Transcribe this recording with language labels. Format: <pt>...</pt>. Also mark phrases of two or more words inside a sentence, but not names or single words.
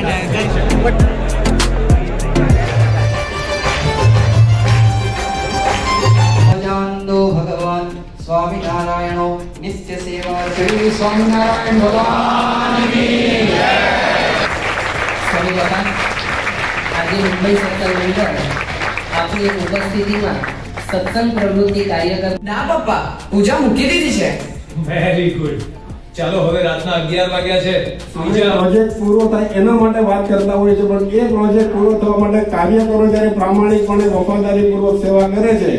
<hi>भगवान स्वामीनारायणो नित्य सेवा. श्री स्वामीनारायण भगवान की जय. स्वामी बाबा,</hi> <gu>આજે મુંબઈ સત્સંગ મંડળ આપની ઉપસ્થિતિમાં સત્સંગ પ્રવૃત્તિ કાર્યક્રમ. ના પપ્પા, પૂજા મૂકી દીધી છે.</gu> <en>very good.</en> <gu>ચાલો, હવે રાતના 11 વાગ્યા છે. પ્રોજેક્ટ પૂરો થાય એના માટે વાત કરતા હોય છે, પણ એ પ્રોજેક્ટ પૂરો થવા માટે કાર્યકરો જ્યારે પ્રામાણિકપણે વફાદારીપૂર્વક સેવા કરે છે.</gu>